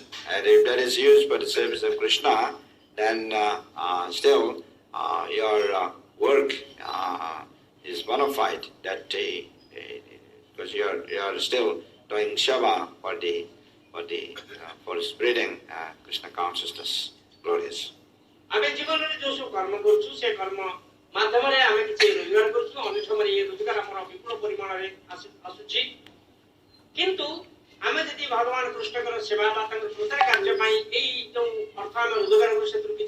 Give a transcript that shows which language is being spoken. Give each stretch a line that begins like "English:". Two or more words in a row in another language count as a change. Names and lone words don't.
English: And if that is used for the service of Krishna, then still your work is bona fide. That because you are still doing seva for spreading Krishna consciousness. Glorious.
Odia: ଆମେ ଜୀବନରେ ଯୋଉ ସବୁ କର୍ମ କରୁଛୁ ସେ କର୍ମ ମାଧ୍ୟମରେ ଆମେ କିଛି ରୋଜଗାର କରୁଛୁ ଅନେକ ସମୟରେ ଏ ରୋଜଗାର ଆମର ବିପୁଳ ପରିମାଣରେ ଆସୁଛି କିନ୍ତୁ ଆମେ ଯଦି ଭଗବାନ କୃଷ୍ଣଙ୍କର ସେବା ବା ତାଙ୍କର ପ୍ରଚାର କାର୍ଯ୍ୟ ପାଇଁ ଏଇ ଯୋଉ ଅର୍ଥ ଆମେ ରୋଜଗାର କରୁ ସେଥିରୁ କିଛି